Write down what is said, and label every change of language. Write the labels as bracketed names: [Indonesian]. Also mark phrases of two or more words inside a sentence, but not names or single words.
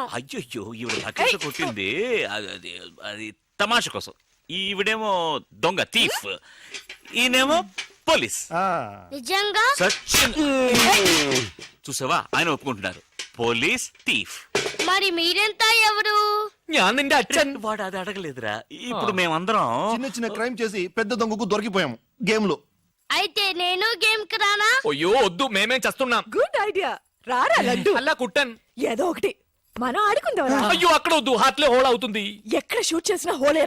[Telugu] అయ్యో, ఈవిడ లక్కీతో కొట్టింది అది తమాషా కోసం. ఈవిడేమో దొంగ, థీఫ్. ఈయనేమో పోలీస్. నిజంగా? సచిన్ చూసావా, ఆయన ఒప్పుకుంటున్నారు. పోలీస్, థీఫ్. మరి మీరెంత ఎవరు? [Malayalam] ഞാൻ നിന്റെ അച്ഛൻ. [Telugu] వాడు అది అడగలేదురా. ఇప్పుడు మేమందరం చిన్న చిన్న క్రైమ్ చేసి పెద్ద దొంగకు దొరికిపోయాము గేమ్ లో. అయితే నేను గేమ్ కి రానా? అయ్యో వద్దు, మేమేం చేస్తున్నాం. [English] good idea. [Telugu] రారా లడ్డు. అలా కుట్టాను. ఏదో ఒకటి మనం ఆడుకుందాం. అయ్యో అక్కడ వద్దు, హార్ట్ లో హోల్ అవుతుంది. ఎక్కడ షూట్ చేసినా హోలేరా.